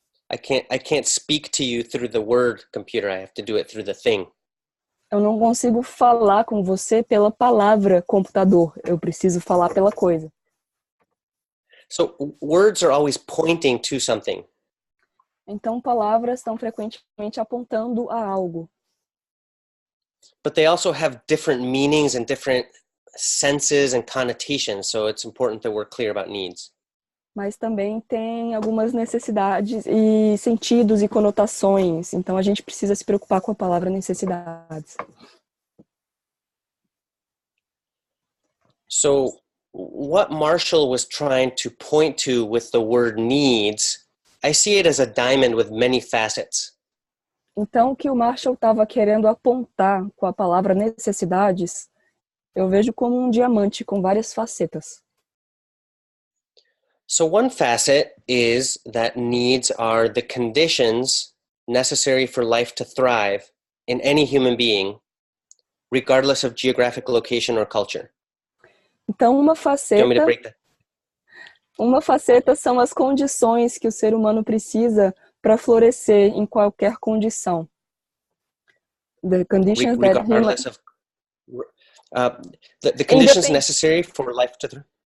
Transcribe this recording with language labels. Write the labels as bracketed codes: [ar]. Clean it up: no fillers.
[en] I can't speak to you through the word computer. I have to do it through the thing. [pt] Eu não consigo falar com você pela palavra computador. Eu preciso falar pela coisa. [en] So words are always pointing to something. [pt] Então, palavras estão frequentemente apontando a algo. [en] But they also have different meanings and different senses and connotations. So it's important that we're clear about needs. [pt] Mas também tem algumas necessidades e sentidos e conotações. Então, a gente precisa se preocupar com a palavra necessidades. [en] So what Marshall was trying to point to with the word needs, I see it as a diamond with many facets. [pt] Então, o que o Marshall estava querendo apontar com a palavra necessidades, eu vejo como um diamante com várias facetas. [en] So one facet is that needs are the conditions necessary for life to thrive in any human being, regardless of geographic location or culture. [pt] Então, [en] Do you want me to break that? [pt] uma faceta são as condições que o ser humano precisa para florescer em qualquer condição. [en] The conditions that Regardless of the conditions necessary for life to thrive.